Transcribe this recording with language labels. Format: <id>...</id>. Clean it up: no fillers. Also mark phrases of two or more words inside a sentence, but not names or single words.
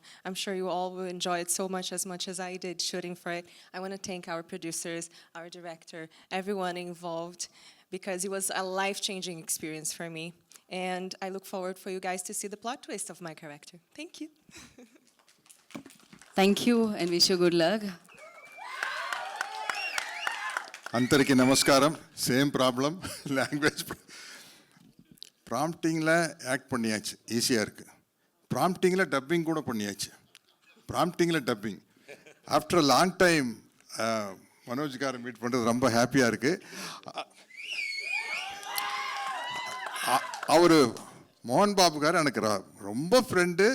<en>I'm sure you all will enjoy it much as I did shooting for it. I want to thank our producers, our director, everyone involved, because it was a life-changing experience for me. And I look forward for you guys to see the plot twist of my character. Thank you. Thank you and wish you good luck.</en> <te>అందరికీ నమస్కారం.</te> <en>same problem language.</en> <ta>ப்ராம்ப்டிங்கில் ஆக்ட் பண்ணியாச்சு, ஈஸியாக இருக்குது. ப்ராம்ப்டிங்கில் டப்பிங் கூட பண்ணியாச்சு. ப்ராம்ப்டிங்கில்</ta> <en>dubbing after long time</en> <ta>மனோஜ்காரை மீட் பண்ணுறது ரொம்ப ஹாப்பியாக இருக்குது. அவர் மோகன் பாபுக்கார் எனக்கு ரொம்ப ஃப்ரெண்டு.</ta>